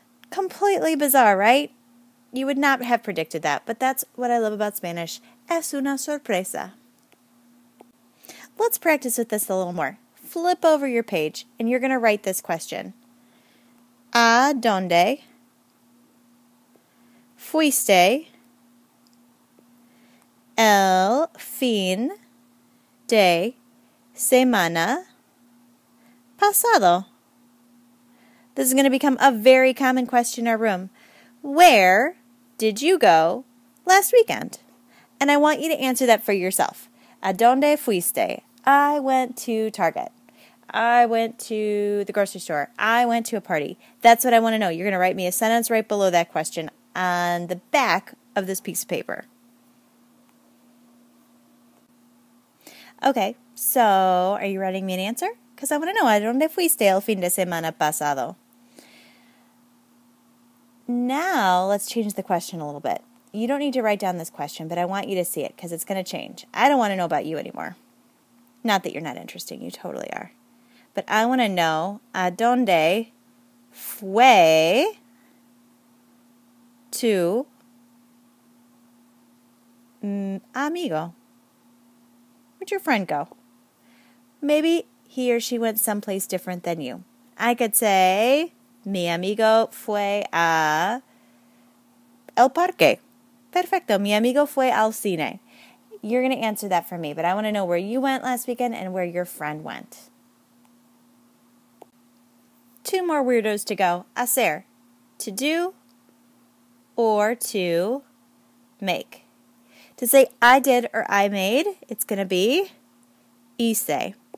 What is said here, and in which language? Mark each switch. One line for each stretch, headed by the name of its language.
English: Completely bizarre, right? You would not have predicted that, but that's what I love about Spanish.
Spanish: Es una sorpresa.
English: Let's practice with this a little more. Flip over your page, and you're going to write this question.
Spanish: ¿A dónde fuiste el fin de semana pasado?
English: This is going to become a very common question in our room. Where did you go last weekend? And I want you to answer that for yourself.
Spanish: ¿A dónde fuiste?
English: I went to Target. I went to the grocery store. I went to a party. That's what I want to know. You're going to write me a sentence right below that question on the back of this piece of paper. Okay, so are you writing me an answer? Because I want to know,
Spanish: ¿a dónde fuiste el fin de semana pasado?
English: Now, let's change the question a little bit. You don't need to write down this question, but I want you to see it because it's going to change. I don't want to know about you anymore. Not that you're not interesting, you totally are. But I want to know,
Spanish: ¿a dónde fue tu amigo?
English: Where'd your friend go? Maybe he or she went someplace different than you.
Spanish: I could say, mi amigo fue a el parque. Perfecto, mi amigo fue al cine.
English: You're going to answer that for me, but I want to know where you went last weekend and where your friend went. 2 more weirdos to go.
Spanish: Hacer,
English: to do or to make. To say I did or I made, it's going to be hice.